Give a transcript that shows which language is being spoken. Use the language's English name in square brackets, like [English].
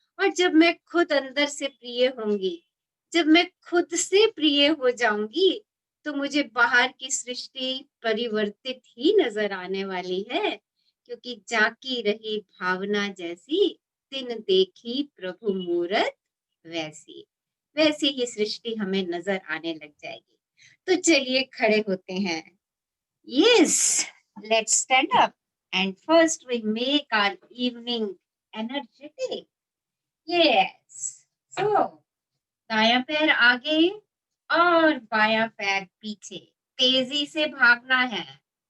[Hindi] और जब मैं खुद अंदर से प्रिय होंगी, जब मैं खुद से प्रिय हो जाऊंगी, तो मुझे बाहर की सृष्टि परिवर्तित ही नजर आने वाली है, क्योंकि जाकी रही भावना जैसी, तिन देखी प्रभु मूरत वैसी। वैसी ही सृष्टि हमें नजर आने लग जाएगी। तो चलिए खड़े होते हैं। [English] Yes, let's stand up and first we make our evening energetic. Yes. [Hindi] So, दायां पैर आगे और बायां पैर पीछे, तेजी से भागना है।